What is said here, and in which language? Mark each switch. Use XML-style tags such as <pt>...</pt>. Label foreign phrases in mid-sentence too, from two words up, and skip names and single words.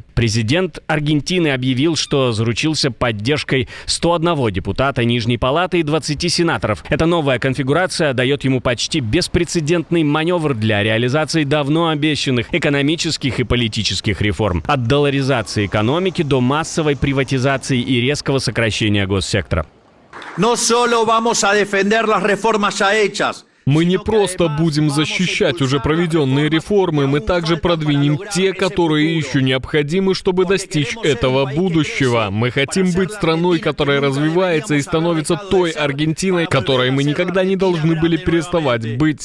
<ru>Президент Аргентины объявил, что заручился поддержкой 101 депутата Нижней палаты и 20 сенаторов. Эта новая конфигурация дает ему почти беспрецедентный маневр для реализации давно обещанных экономических и политических реформ. От долларизации экономики до массовой приватизации и резкого сокращения госсектора.</ru> <es>No solo vamos a defender las reformas ya hechas.</es> <ru>Мы не просто будем защищать уже проведенные реформы, мы также продвинем те, которые еще необходимы, чтобы достичь этого будущего. Мы хотим быть страной, которая развивается и становится той Аргентиной, которой мы никогда не должны были переставать быть.</ru>